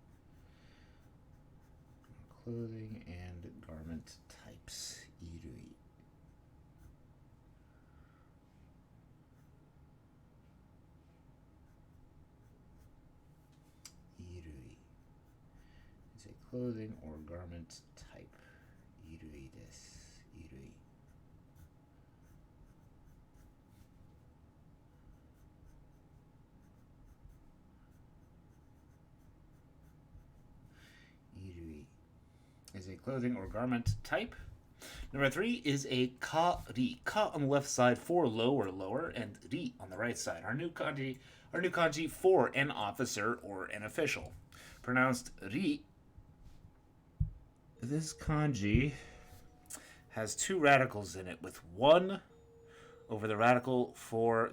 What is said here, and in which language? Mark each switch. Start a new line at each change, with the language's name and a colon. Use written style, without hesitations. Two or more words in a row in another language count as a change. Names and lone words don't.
English: Clothing and garment types. Irui. Irui is a clothing or garment type.
Japanese: Irui desu. Irui.
English: Irui is a clothing or garment type. Number 3 is a ka-ri. Ka on the left side for low or lower, and ri on the right side. Our new kanji for an officer or an official. Pronounced ri. This kanji has 2 radicals in it, with 1 over the radical for.